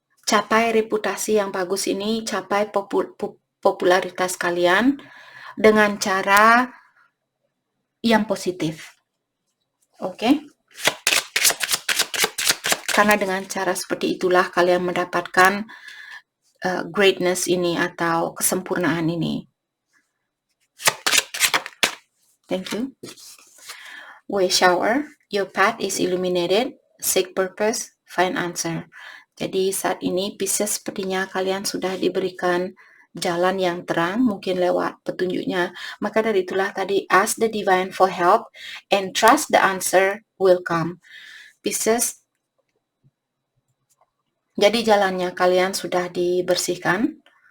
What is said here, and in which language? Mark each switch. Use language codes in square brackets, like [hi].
[id] capai reputasi yang bagus ini, capai popularitas kalian dengan cara yang positif. Oke? Karena dengan cara seperti itulah kalian mendapatkan greatness ini atau kesempurnaan ini. [en] Thank you. Way shower, your path is illuminated, seek purpose, find answer. [id] Jadi saat ini Pisces sepertinya kalian sudah diberikan jalan yang terang, mungkin lewat petunjuknya. Maka dari itulah tadi [en] ask the divine for help and trust the answer will come. [id] Pisces, jadi jalannya kalian sudah dibersihkan.